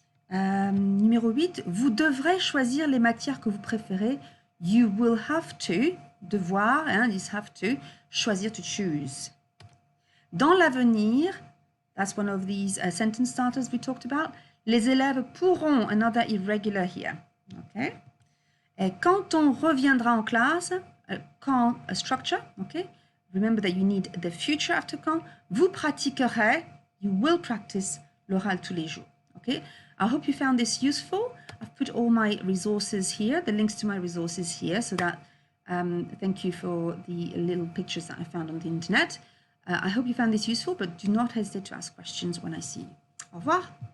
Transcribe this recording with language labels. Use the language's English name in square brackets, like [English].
[French] Numéro 8, vous devrez choisir les matières que vous préférez. [English] You will have to, devoir, hein, you have to, choisir, to choose. [French] Dans l'avenir, [English] that's one of these sentence starters we talked about, [French] les élèves pourront, [English] another irregular here. Okay? [French] Et quand on reviendra en classe, quand, [English] a structure, okay? Remember that you need the future after quand. [French] Vous pratiquerez, [English] you will practice [French] l'oral tous les jours. [English] Okay? I hope you found this useful. I've put all my resources here, the links to my resources here, so that thank you for the little pictures that I found on the internet. I hope you found this useful, but do not hesitate to ask questions when I see you. [French] Au revoir.